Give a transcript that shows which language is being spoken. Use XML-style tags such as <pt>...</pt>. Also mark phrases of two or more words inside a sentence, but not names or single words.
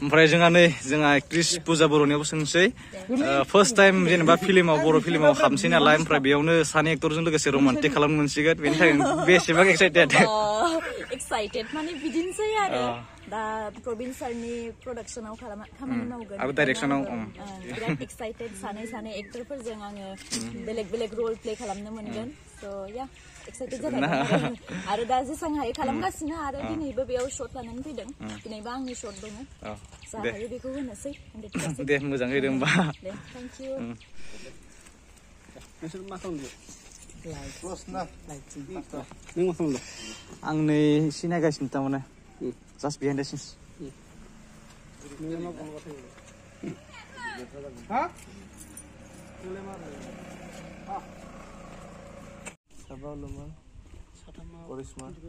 <brx>ओमफ्राय जोंहा एक्ट्रिस पुजा बर'नियावबो सोंसै। फार्स्ट टाइम जेनेबा फिल्माव, बर' फिल्माव हाबसै नालाय, ओमफ्राय बेयावनो सानै एक्टरजों लोगोसे रमान्टिक खालामनो मोनसिगोन, बेनि थाखाय बेसेबां एक्साइटेड? एक्साइटेड माने बिदिनोसै आरो दा प्रबिन सारनि प्रडाक्सनाव खामानि मावगोन आरो डाइरेक्सनाव बिराद एक्साइटेड। सानै एक्टरफोरजों आङो बेलेग रल प्ले खालामनो मोनगोन।</brx> <en>So yeah,</en> <brx>excited जाबाय आरो दा जेसां हायो खालामगासिनो आरो दिनैबो बेयाव शट लानानै फैदों दिनैबो आंनि शट दङ जा हायो बेखौ होनोसै 100% दे मोजां होदों होमबा</brx> <en>दे thank you</en> <brx>नोंसोर मा खालामदों क्ल'स ना नों मा खालामदों आं नै सिनायगासिनो थारमाने</brx> <en>just behind the scenes</en> <brx>हा साबा लमा करिश्मा</brx>